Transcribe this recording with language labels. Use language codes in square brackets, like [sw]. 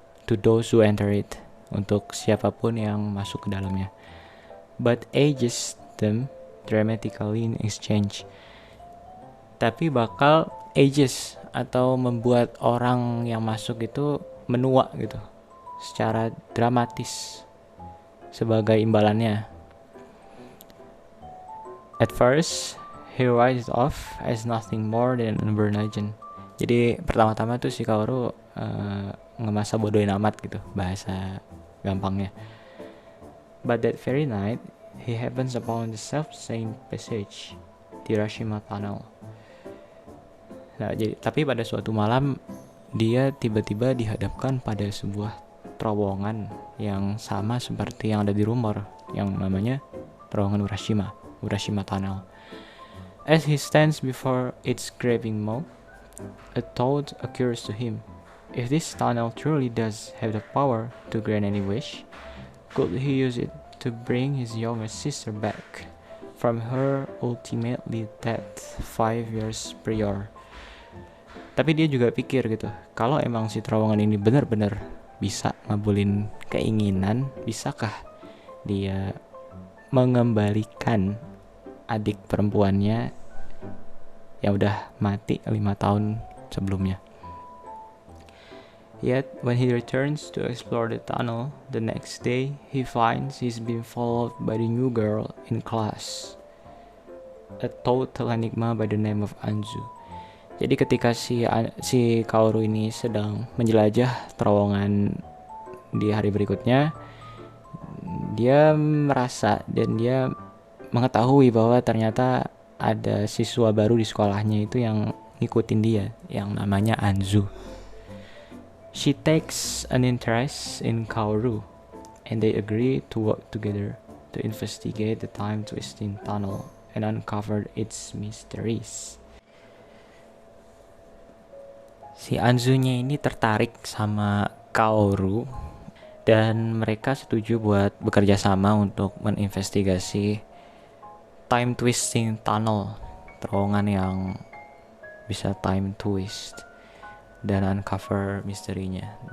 [en] To those who enter it, [id] untuk siapapun yang masuk ke dalamnya. [en] But ages them dramatically in exchange. [id] Tapi bakal ages atau membuat orang yang masuk itu menua gitu secara dramatis sebagai imbalannya. [en] At first, he writes it off as nothing more than an urban legend. [id] Jadi pertama-tama tuh si Kaoru ngemasa bodohin amat gitu, bahasa gampangnya. [en] But that very night, he happens upon the self-same passage, the Hiroshima Tunnel. [id] Nah, tapi pada suatu malam, dia tiba-tiba dihadapkan pada sebuah terowongan yang sama seperti yang ada di rumor, yang namanya terowongan Hiroshima Tunnel. [en] As he stands before its gaping mouth, a thought occurs to him. If this tunnel truly does have the power to grant any wish, could he use it to bring his younger sister back from her ultimately death 5 years prior? [id] Tapi dia juga pikir gitu, kalau emang si terowongan ini benar-benar bisa ngabulin keinginan, bisakah dia mengembalikan adik perempuannya yang udah mati 5 tahun sebelumnya. [en] Yet, when he returns to explore the tunnel, the next day, he finds he's been followed by the new girl in class, a total enigma by the name of Anzu. [id] Jadi ketika si Kaoru ini sedang menjelajah terowongan di hari berikutnya, dia merasa dan dia mengetahui bahwa ternyata ada siswa baru di sekolahnya itu yang ngikutin dia, yang namanya Anzu. [en] She takes an interest in Kaoru, and they agree to work together to investigate the time-twisting tunnel and uncover its mysteries. [id] Si Anzunya ini tertarik sama Kaoru, dan mereka setuju buat bekerja sama untuk menginvestigasi time-twisting tunnel, terowongan yang bisa time twist dan uncover misterinya.